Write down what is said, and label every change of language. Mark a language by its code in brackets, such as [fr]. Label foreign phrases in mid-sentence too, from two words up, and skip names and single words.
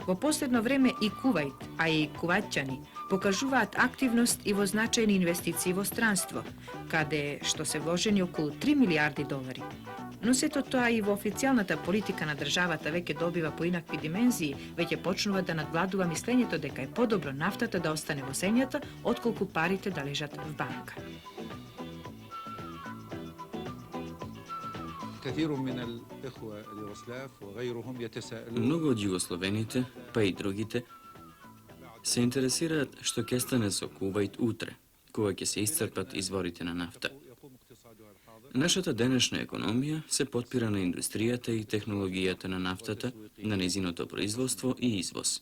[mk] Во последно време и Кувајт, а и кувајтјани покажуваат активност и во значајни инвестиции во странство, каде што се вложени околу 3 милиарди долари. Но сето тоа и во официјалната политика на државата веќе добива поинакви димензии, веќе почнува да надвладува мислењето дека е подобро нафтата да остане во земјата, отколку парите да лежат в банка. [ar] كثير من الإخوة اليوغوسلاف وغيرهم يتساءلون [mk] Многу од југословените, па и другите, се интересираат што ќе стане со Кувајт утре, кога ќе се исцрпат изворите на нафта. Нашата денешна економија се потпира на индустријата и технологијата на нафтата, на незиното производство и извоз.